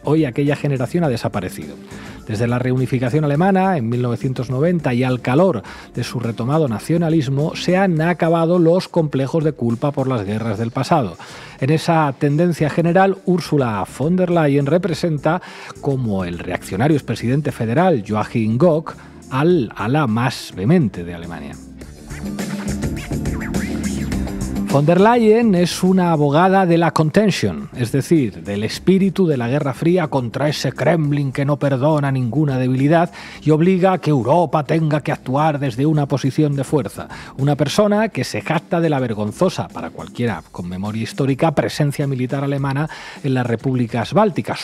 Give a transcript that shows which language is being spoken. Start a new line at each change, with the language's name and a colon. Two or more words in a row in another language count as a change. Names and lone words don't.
Spanish: Hoy aquella generación ha desaparecido. Desde la reunificación alemana en 1990 y al calor de su retomado nacionalismo, se han acabado los complejos de culpa por las guerras del pasado. En esa tendencia general, Ursula von der Leyen representa, como el reaccionario expresidente federal Joachim Gauck, al ala más vehemente de Alemania. Von der Leyen es una abogada de la contention, es decir, del espíritu de la Guerra Fría contra ese Kremlin que no perdona ninguna debilidad y obliga a que Europa tenga que actuar desde una posición de fuerza. Una persona que se jacta de la vergonzosa, para cualquiera con memoria histórica, presencia militar alemana en las repúblicas bálticas.